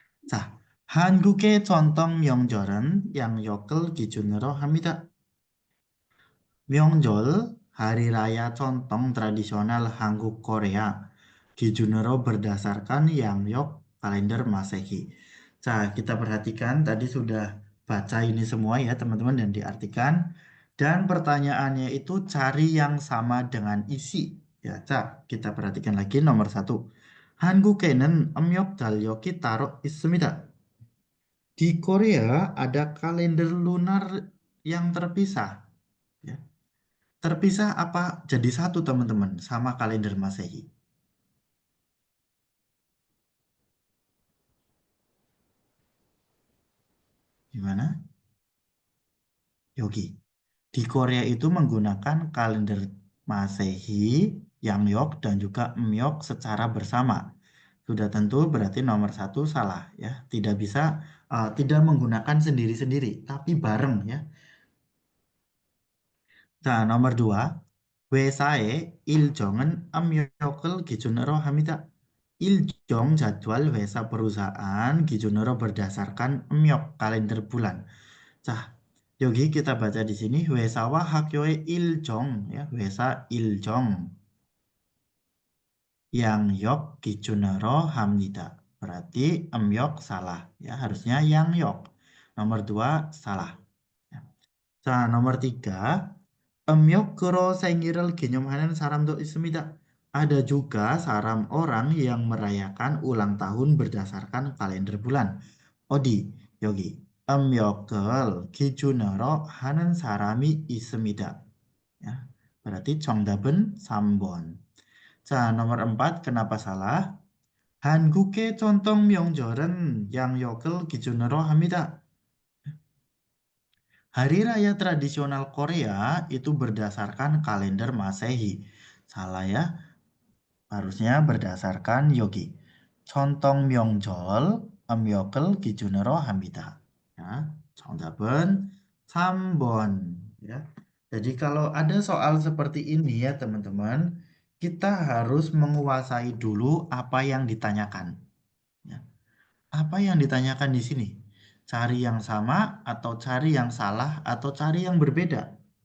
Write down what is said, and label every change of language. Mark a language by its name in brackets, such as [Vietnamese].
[Korean] 자, 한국의 전통 명절은 양력을 기준으로 합니다. [Indonesian] 명절, hari raya contoh tradisional Hanguk Korea, 기준으로 berdasarkan 양력 kalender Masehi. Kita perhatikan tadi sudah baca ini semua ya teman-teman dan diartikan. Dan pertanyaannya itu cari yang sama dengan isi. Ya, kita perhatikan lagi nomor 1. [Korean] 한국에는 음력 달력이 따로 있습니다. [Indonesian] Di Korea ada kalender lunar yang terpisah. Ya. Terpisah apa jadi satu teman-teman sama kalender Masehi? Gimana? Yogi. Di Korea itu menggunakan kalender Masehi, Yangyok dan juga Myok secara bersama. Sudah tentu berarti nomor 1 salah ya. Tidak bisa tidak menggunakan sendiri-sendiri, tapi bareng ya. 자, nomor 2. [Korean] 회사의 일정은 압력을 기준으로 합니다. [Indonesian] 일정 jadwal 회사 perusahaan 기준으로 berdasarkan 음력 kalender bulan. [Korean] 자, 여기 [Indonesian] kita baca di sini [Korean] 회사와 학교의 일정 ya, 회사 일정 양력 기준으로 합니다. [Indonesian] Berarti 음력 salah ya, harusnya 양력. Nomor 2 salah. Ya. 자, nomor 3. [Korean] 음력으로 생일을 기념하는 사람도 있습니다. [Indonesian] Ada juga saram orang yang merayakan ulang tahun berdasarkan kalender bulan. [Korean] 어디? 여기. 음력을 기준으로 하는 사람이 있습니다. [Indonesian] Ya, berarti [Korean] 정답은 3번. [Indonesian] 자, nomor 4 kenapa salah? [Korean] 한국의 전통 명절은 양력을 기준으로 합니다. [Indonesian] Hari raya tradisional Korea itu berdasarkan kalender Masehi. Salah ya, harusnya berdasarkan Yogi. [Korean] Chontong 명절 음력을 기준으로 합니다. Ya, 정답은 3번. Ya. [Indonesian] Jadi kalau ada soal seperti ini ya teman-teman, kita harus menguasai dulu apa yang ditanyakan. Ya. Apa yang ditanyakan di sini? Cari yang sama atau cari yang salah atau cari yang berbeda?